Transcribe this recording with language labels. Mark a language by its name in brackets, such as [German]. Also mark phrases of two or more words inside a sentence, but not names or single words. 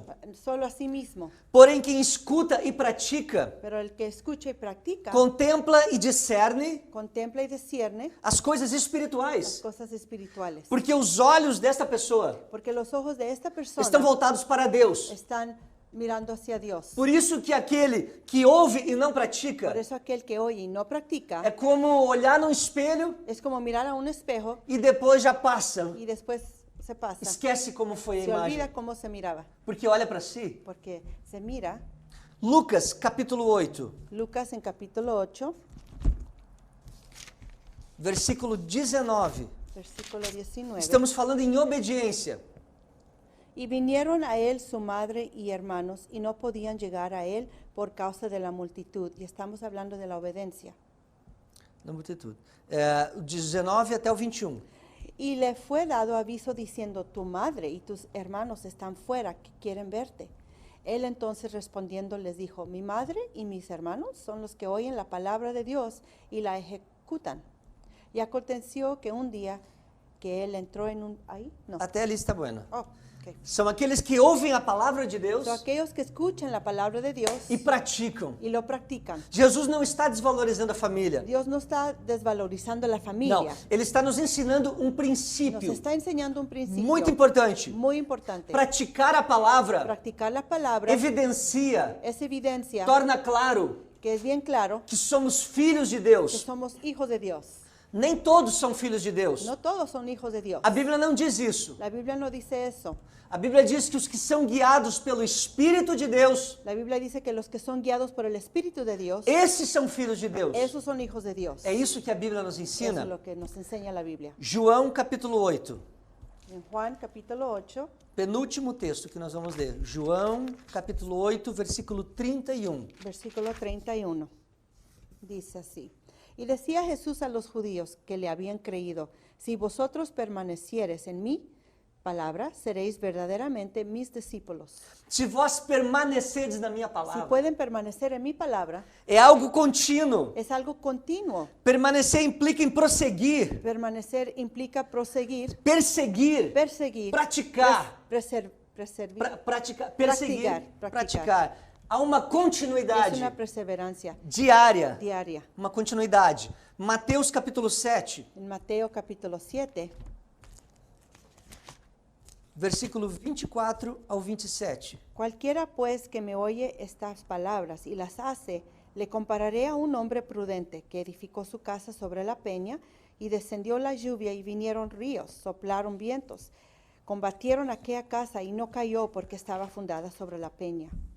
[Spanish] solo a sí mismo. [Portuguese] Porém, quem escuta e pratica, [Spanish] Pero el que escucha y practica, [Portuguese] contempla e discerne [Spanish] contempla y discierne [Portuguese] as coisas [Spanish] las [Portuguese] espirituais. [Spanish] cosas espirituales. [Portuguese] Porque os olhos desta pessoa [Spanish] Porque los ojos de esta persona [Portuguese] estão voltados para Deus. [Spanish] están mirando hacia Dios. [Portuguese] Por isso que aquele que ouve e não pratica [Spanish] Por eso aquel que oye y no practica [Portuguese] é como olhar num espelho [Spanish] es como mirar a un espejo [Portuguese] e depois já passa. [Spanish] y después se pasa. [Portuguese] Esquece como foi a [Spanish] Se olvida [Portuguese] imagem. [Spanish] cómo se miraba. [Portuguese] Porque olha para si. [Spanish] Porque se mira, [Portuguese] Lucas, capítulo 8, [Spanish] Lucas en capítulo 8, [Portuguese] versículo 19. [Spanish] versículo 19. [Portuguese] Estamos falando em obediência. [Spanish] Y vinieron a él su madre y hermanos y no podían llegar a él por causa de la multitud. Y estamos hablando de la obediencia. [Portuguese] Na multitud. 19 até o 21. [Spanish] Y le fue dado aviso diciendo, tu madre y tus hermanos están fuera, que quieren verte. Él entonces respondiendo les dijo, mi madre y mis hermanos son los que oyen la palabra de Dios y la ejecutan. Y aconteció que un día que él entró en un... ¿Ahí? No. [Portuguese] Até ali está bueno. Oh, ok. São aqueles que ouvem a palavra de Deus [Spanish] Son aquellos que escuchan la palabra de Dios [Portuguese] e praticam. [Spanish] y lo practican. [Portuguese] Jesus não está desvalorizando a família. [Spanish] Dios no está desvalorizando la [Portuguese] Não, [Spanish] familia. [Portuguese] ele está nos ensinando um [Spanish] Nos [Portuguese] princípio [Spanish] está enseñando un principio [Portuguese] muito importante. [Spanish] muy importante. [Portuguese] Praticar a palavra [Spanish] Practicar la palabra [Portuguese] evidencia, [Spanish] es evidencia [Portuguese] torna claro [Spanish] que es bien claro [Portuguese] que somos filhos de [Spanish] que [Portuguese] Deus. [Spanish] somos hijos de Dios. [Portuguese] Nem todos são filhos de Deus. [Spanish] No todos son hijos de Dios. [Portuguese] A Bíblia não diz isso. [Spanish] La Biblia no dice eso. [Portuguese] A Bíblia diz que os que são guiados pelo Espírito de Deus, [Spanish] La Biblia dice que los que son guiados por el Espíritu de Dios, [Portuguese] esses são filhos de Deus. [Spanish] esos son hijos de Dios. [Portuguese] É isso que a Bíblia nos [Spanish] Eso es [Portuguese] ensina. [Spanish] lo que nos enseña la Biblia. [Portuguese] João capítulo 8, [Spanish] En Juan capítulo 8, [Portuguese] penúltimo texto que nós vamos ler. João capítulo 8, versículo 31. [Spanish] versículo 31. Dice así. Y decía Jesús a los judíos que le habían creído, si vosotros permaneciereis en mi palabra, seréis verdaderamente mis discípulos. [Portuguese] Se vós permanecerdes na minha [Spanish] Si [Portuguese] palavra, [Spanish] pueden permanecer en mi palabra, [Portuguese] é algo contínuo. [Spanish] es algo continuo. [Portuguese] Permanecer implica em prosseguir, [Spanish] Permanecer implica proseguir, [Portuguese] perseguir, [Spanish] perseguir, [Portuguese] praticar, [Spanish] perseguir. [Portuguese] perseguir, praticar. Há uma [Spanish] Es [Portuguese] continuidade [Spanish] una perseverancia [Portuguese] diária, [Spanish] diaria. [Portuguese] uma continuidade. Mateus capítulo 7, [Spanish] En Mateo capítulo 7, [Portuguese] versículo 24 ao 27. [Spanish] cualquiera pues que me oye estas palabras y las hace, Le compararé a un hombre prudente que edificó su casa sobre la peña y descendió la lluvia y vinieron ríos, soplaron vientos, combatieron aquella casa y no cayó porque estaba fundada sobre la peña.